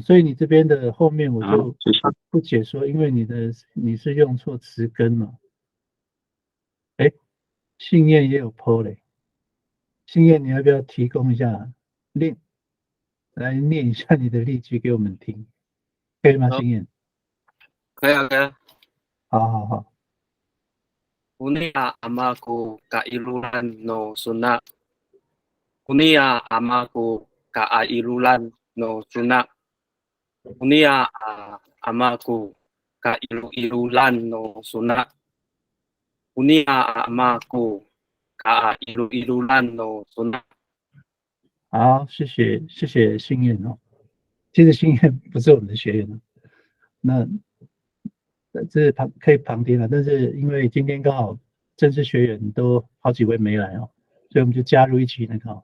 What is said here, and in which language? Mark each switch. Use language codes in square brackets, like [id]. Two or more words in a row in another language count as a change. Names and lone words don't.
[zh] 所以你这边的后面我就不解说，因为你是用错词根嘛。哎，信燕也有 po 嘞，信燕你要不要提供一下来念一下你的例句给我们听，可以吗？信燕？可以啊，可以啊。好。 [ami] Unia amaku kailulan no sunak. Unia amaku kailulan no sunak. Unia amaku kailulan no sunak. Unia amaku kailulan no sunak. [zh] 好，谢谢信燕哦。其实信燕不是我们的学员哦。那这是可以旁听了，但是因为今天刚好正式学员都好几位没来哦，所以我们就加入一起那个。